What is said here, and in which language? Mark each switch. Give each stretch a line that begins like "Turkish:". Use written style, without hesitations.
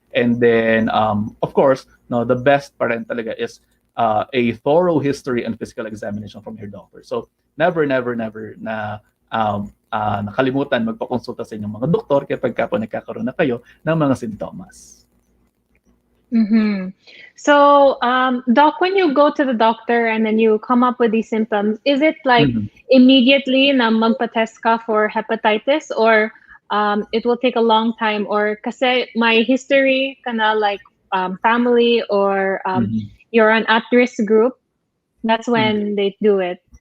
English: And then, of course, no, the best pa rin talaga is a thorough history and physical examination from your doctor.
Filipino: So, never na nakalimutan magpakonsulta sa inyong mga doktor kapag po nagkakaroon na kayo ng mga sintomas. Mm-hmm.
English: So, Doc, when you go to the doctor and then you come up with these symptoms, is it like immediately
Filipino: na magpa-test ka
English: for hepatitis, or it will take a long time, or
Filipino: kasi my history kana
English: like family or you're an at-risk group, that's when they do it?